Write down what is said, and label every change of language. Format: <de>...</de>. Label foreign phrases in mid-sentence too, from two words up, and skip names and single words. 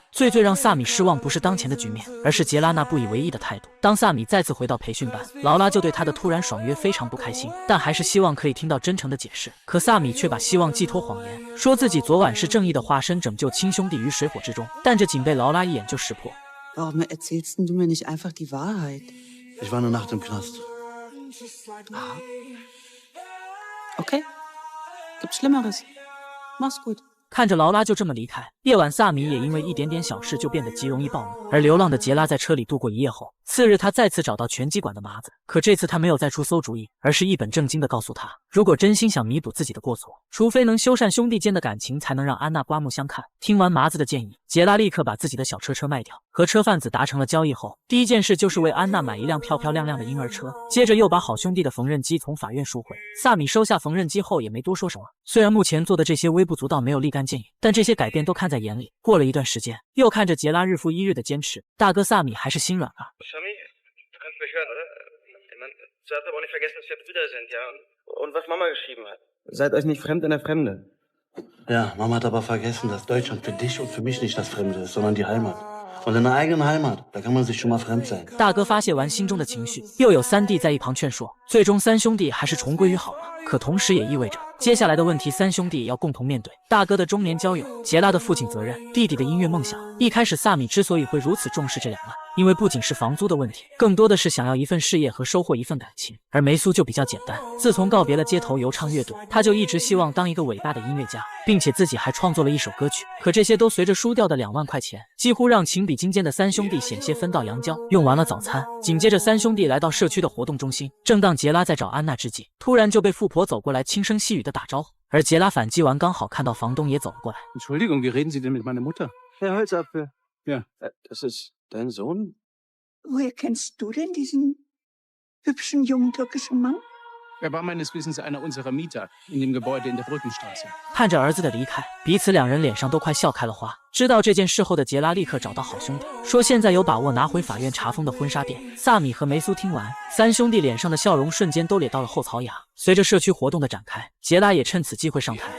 <zh>最让萨米失望不是当前的局面，而是杰拉那不以为意的态度。当萨米再次回到培训班，劳拉就对他的突然爽约非常不开心，但还是希望可以听到真诚的解释。可萨米却把希望寄托谎言，说自己昨晚是正义的化身，拯救亲兄弟于水火之中，但这仅被劳拉一眼就识破。</zh> <de>Warum erzählst du mir nicht einfach die Wahrheit? Ich war eine Nacht im Knast. Okay. Gibt Schlimmeres. Mach's gut.</de> <zh>看着劳拉就这么离开，夜晚萨米也因为一点点小事就变得极容易暴怒。而流浪的杰拉在车里度过一夜后，次日他再次找到拳击馆的麻子，可这次他没有再出馊主意，而是一本正经地告诉他，如果真心想弥补自己的过错，除非能修缮兄弟间的感情，才能让安娜刮目相看。听完麻子的建议，杰拉立刻把自己的小车卖掉，和车贩子达成了交易后，第一件事就是为安娜买一辆漂漂亮亮的婴儿车，接着又把好兄弟的缝纫机从法院赎回。萨米收下缝纫机后也没多说什么，虽然目前做的这些微不足道，没有立竿见影，但这些改变都看在眼里。过了一段时间，又看着杰拉日复一日的坚持，大哥萨米还是心软了。</zh> <de>nicht hören, oder? Ich meine, du hast aber auch nicht vergessen, dass wir Brüder sind, ja? Und was Mama geschrieben hat. Seid euch nicht fremd in der Fremde. Ja, Mama hat aber vergessen, dass Deutschland für dich und für mich nicht das Fremde ist, sondern die Heimat. Und in der eigenen Heimat, da kann man sich schon mal fremd sein。</de> <zh>大哥发泄完心中的情绪，又有三弟在一旁劝说，最终三兄弟还是重归于好了。可同时也意味着接下来的问题，三兄弟要共同面对。大哥的中年交友，杰拉的父亲责任，弟弟的音乐梦想。一开始萨米之所以会如此重视这2万，因为不仅是房租的问题，更多的是想要一份事业和收获一份感情。而梅苏就比较简单，自从告别了街头游唱乐队，他就一直希望当一个伟大的音乐家，并且自己还创作了一首歌曲。可这些都随着输掉的2万块钱，几乎让情比金坚的三兄弟险些分道扬镳。用完了早餐，紧接着三兄弟来到社区的活动中心。正当杰拉在找安娜之际，突然就被富婆走过来轻声细语的打招呼。而杰拉反击完，刚好看到房东也走了过来。</zh> <de>Entschuldigung, wie reden Sie denn mit meiner Mutter? Herr Holzapfel. Ja. Das ist dein Sohn? Woher kennst du denn diesen hübschen jungen türkischen Mann? Er war meines Wissens einer unserer Mieter in dem Gebäude in der Brückenstraße.</de> <zh>看着儿子的离开，彼此2人脸上都快笑开了花。知道这件事后的杰拉立刻找到好兄弟，说现在有把握拿回法院查封的婚纱店。萨米和梅苏听完，三兄弟脸上的笑容瞬间都咧到了后槽牙。随着社区活动的展开，杰拉也趁此机会上台。</zh>